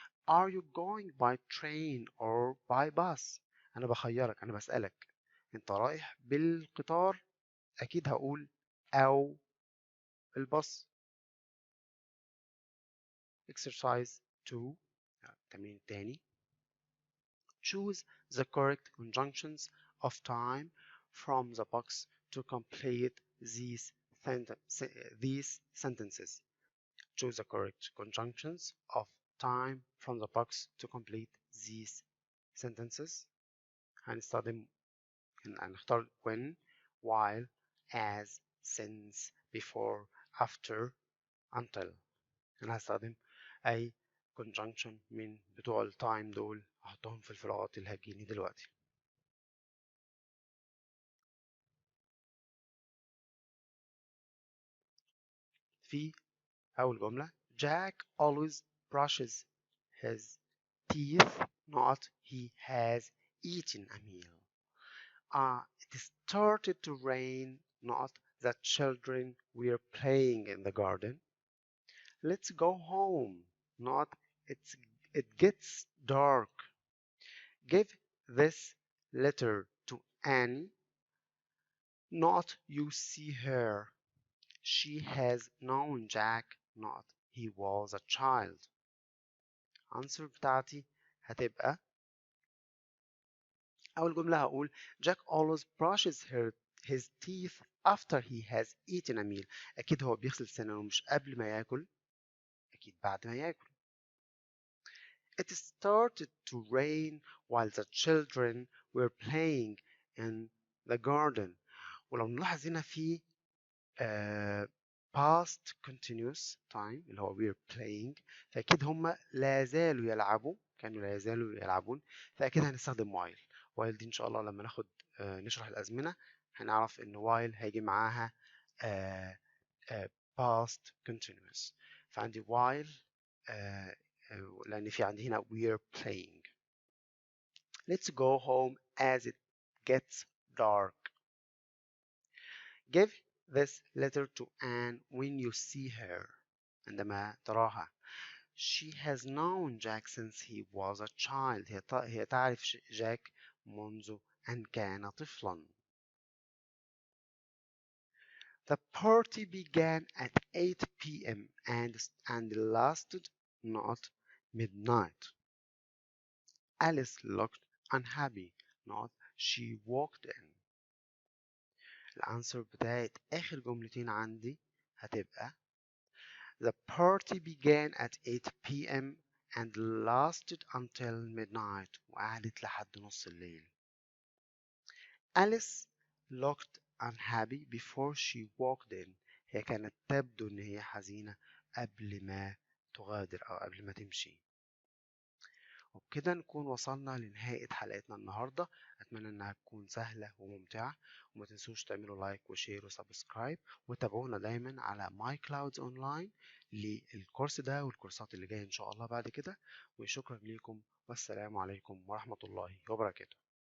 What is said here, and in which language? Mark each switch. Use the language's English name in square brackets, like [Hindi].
[English] Are you going by train or by bus؟ [Arabic] أنا بخيرك، أنا بسألك أنت رايح بالقطار، أكيد هقول أو الباص. [English] Exercise 2 [Arabic] التمرين التاني. [English] Choose the correct conjunctions of time from the box to complete these sentences. Choose the correct conjunctions of time from the box to complete these sentences. هنختار when, while, as, since, before, after, until. [Arabic] أنا هستخدم أي conjunction من بتوع التايم دول أحطهم في الفراغات اللي هتجيني دلوقتي. في أول جملة [English] Jack always brushes his teeth not he has eaten a meal. It started to rain not the children were playing in the garden. Let's go home not it gets dark. Give this letter to Annie not you see her. She has known Jack not he was a child. answer [Arabic] بتاعتي هتبقى أول جملة هقول [English] Jack always brushes his teeth after he has eaten a meal. [Arabic] أكيد هو بيغسل سنانه مش قبل ما ياكل، أكيد بعد ما ياكل. [English] It started to rain while the children were playing in the garden. [Arabic] ولو نلاحظ هنا في past continuous time اللي هو [English] we're playing، [Arabic] فأكيد هم لا زالوا يلعبوا، كانوا لا يزالوا يلعبون، فأكيد هنستخدم while. while دي إن شاء الله لما ناخد نشرح الأزمنة هنعرف إن while هيجي معاها past continuous. فعندي while لأن في عندي هنا we're playing. [English] Let's go home as it gets dark. Give this letter to Anne when you see her. [Arabic] عندما تراها. [English] She has known Jack since he was a child. [Arabic] هي تعرف جاك منذ أن كان طفلا. [English] The party began at 8 p.m. and lasted not midnight. Alice looked unhappy. Not she walked in. [Arabic] الانسر بتاعت آخر جملتين عندي هتبقى [English] The party began at 8 p.m. and lasted until midnight. [Arabic] وقعدت لحد نص الليل. [English] Alice looked unhappy before she walked in. [Arabic] هي كانت تبدو إن هي حزينة قبل ما تغادر أو قبل ما تمشي. وبكده نكون وصلنا لنهاية حلقتنا النهاردة. أتمنى إنها تكون سهلة وممتعة، وما تنسوش تعملوا لايك وشير وسبسكرايب، وتابعونا دايما على ماي كلاودز أونلاين للكورس ده والكورسات اللي جاية إن شاء الله بعد كده. وشكرا لكم والسلام عليكم ورحمة الله وبركاته.